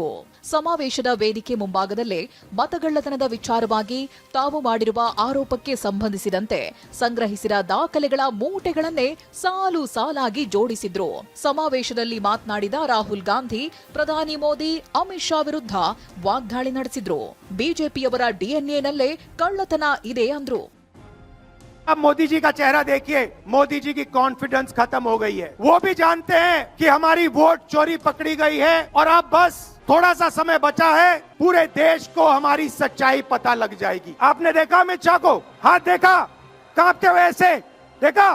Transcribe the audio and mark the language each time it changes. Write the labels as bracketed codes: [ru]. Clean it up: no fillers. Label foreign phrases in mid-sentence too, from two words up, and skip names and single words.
[kn] ಸಮಾವೇಶದ ವೇದಿಕೆ ಮುಂಭಾಗದಲ್ಲೇ ಮತಗಳ್ಳತನದ ವಿಚಾರವಾಗಿ ತಾವು ಮಾಡಿರುವ ಆರೋಪಕ್ಕೆ ಸಂಬಂಧಿಸಿದಂತೆ ಸಂಗ್ರಹಿಸಿದ ದಾಖಲೆಗಳ ಮೂಟೆಗಳನ್ನೇ ಸಾಲು ಸಾಲಾಗಿ ಜೋಡಿಸಿದ್ರು. ಸಮಾವೇಶದಲ್ಲಿ ಮಾತನಾಡಿದ ರಾಹುಲ್ ಗಾಂಧಿ ಪ್ರಧಾನಿ ಮೋದಿ, ಅಮಿತ್ ಶಾ ವಿರುದ್ಧ ವಾಗ್ದಾಳಿ ನಡೆಸಿದ್ರು. ಬಿಜೆಪಿಯವರ ಡಿಎನ್ಎನಲ್ಲೇ ಕಳ್ಳತನ ಇದೆ ಅಂದ್ರು. [hi] अब मोदी जी का चेहरा देखिए, मोदी जी की कॉन्फिडेंस खत्म हो गई है. वो भी जानते हैं कि हमारी वोट चोरी पकड़ी गई है और अब बस थोड़ा सा समय बचा है, पूरे देश को हमारी सच्चाई पता लग जाएगी. आपने देखा अमित शाह को, हाथ देखा कांपते हुए ऐसे देखा.